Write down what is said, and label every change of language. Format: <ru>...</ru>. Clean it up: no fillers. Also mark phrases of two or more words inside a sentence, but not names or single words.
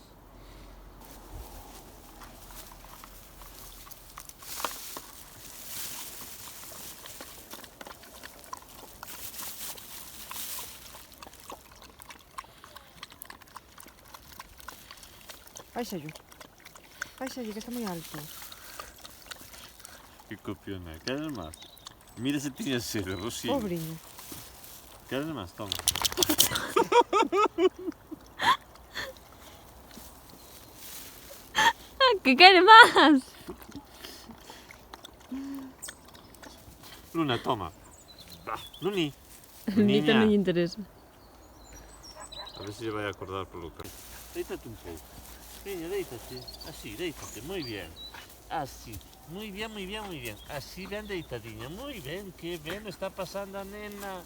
<gl>Báixalle, que está moi alto. Que copiona, queres máis? Mira se tiña sede, Rosín. Pobriño. Queres máis? Toma.</gl> <es>¿Qué quiere más?</es> <gl>Luna, toma. Luni. Lunita non lle interesa. A ver se lle vai acordar polo que. Déitate un pouco. Veña, déitate. Así, déitate. Moi bien. Así.</gl> <es>Muy bien, muy bien, muy bien.</es> <gl>Así bien deitadiña.</gl> <es>Muy bien, qué bien está pasando</es> <gl>a nena.</gl>